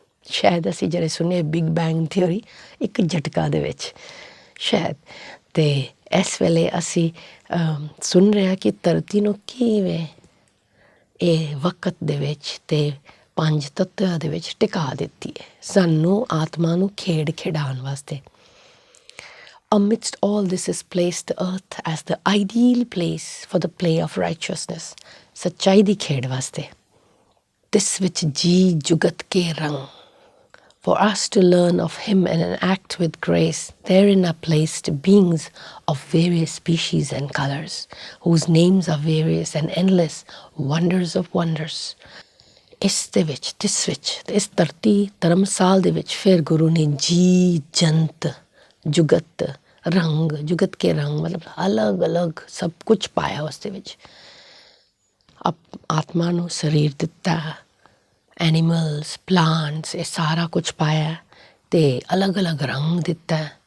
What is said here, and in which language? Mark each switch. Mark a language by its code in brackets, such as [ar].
[pa] ਸ਼ਾਇਦ ਅਸੀਂ ਜਿਹੜੇ ਸੁਣੇ ਬਿਗ ਬੈਂਗ ਥਿਊਰੀ, ਇੱਕ ਝਟਕਾ ਦੇ ਵਿੱਚ ਸ਼ਾਇਦ। ਅਤੇ ਇਸ ਵੇਲੇ ਅਸੀਂ ਸੁਣ ਰਹੇ ਹਾਂ ਕਿ ਧਰਤੀ ਨੂੰ ਕਿਵੇਂ ਇਹ ਵਕਤ ਦੇ ਵਿੱਚ ਅਤੇ ਪੰਜ ਤੱਤਾਂ ਦੇ ਵਿੱਚ ਟਿਕਾ ਦਿੱਤੀ ਹੈ, ਸਾਨੂੰ ਆਤਮਾ ਨੂੰ ਖੇਡ ਖਿਡਾਉਣ ਵਾਸਤੇ। [en] Amidst all this is placed the earth as the ideal place for the play of righteousness, [pa] ਸੱਚਾਈ ਦੀ ਖੇਡ ਵਾਸਤੇ। ਤਿਸ ਵਿੱਚ ਜੀ ਜੁਗਤ ਕੇ ਰੰਗ, [en] for us to learn of him and act with grace, therein are placed beings of various species and colours, whose names are various and endless, wonders of wonders. [pa] ਇਸ ਦੇ ਵਿੱਚ, ਤਿਸ ਵਿੱਚ, ਇਸ ਧਰਤੀ ਧਰਮਸਾਲ ਦੇ ਵਿੱਚ ਫਿਰ ਗੁਰੂ ਨੇ ਜੀ ਜੰਤ ਜੁਗਤ ਰੰਗ, ਜੁਗਤ ਕੇ ਰੰਗ ਮਤਲਬ ਅਲੱਗ ਅਲੱਗ ਸਭ ਕੁਛ ਪਾਇਆ ਉਸ ਦੇ ਵਿੱਚ। ਆਤਮਾ ਨੂੰ ਸਰੀਰ ਦਿੱਤਾ, ਐਨੀਮਲਸ, ਪਲਾਂਟਸ, ਇਹ ਸਾਰਾ ਕੁਛ ਪਾਇਆ ਅਤੇ ਅਲੱਗ ਅਲੱਗ ਰੰਗ ਦਿੱਤਾ।